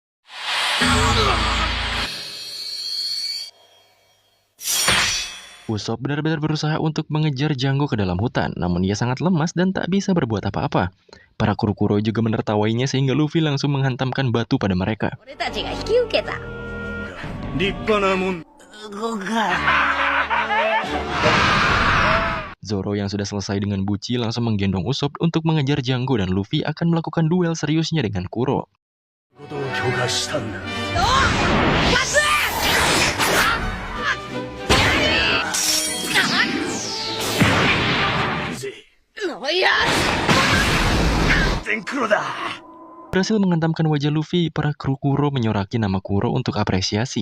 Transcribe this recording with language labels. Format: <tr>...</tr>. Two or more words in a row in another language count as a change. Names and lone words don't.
<id>Usopp benar-benar berusaha untuk mengejar Django ke dalam hutan, namun ia sangat lemas dan tak bisa berbuat apa-apa. Para kru Kuro juga menertawainya sehingga Luffy langsung menghantamkan batu pada mereka.</id> <ja>俺たちが引き受けた。動か。</ja> <id>Zoro yang sudah selesai dengan Buci langsung menggendong Usopp untuk mengejar Django dan Luffy akan melakukan duel seriusnya dengan Kuro. Berhasil menghantamkan wajah Luffy, para kru Kuro menyoraki nama Kuro untuk apresiasi.</id>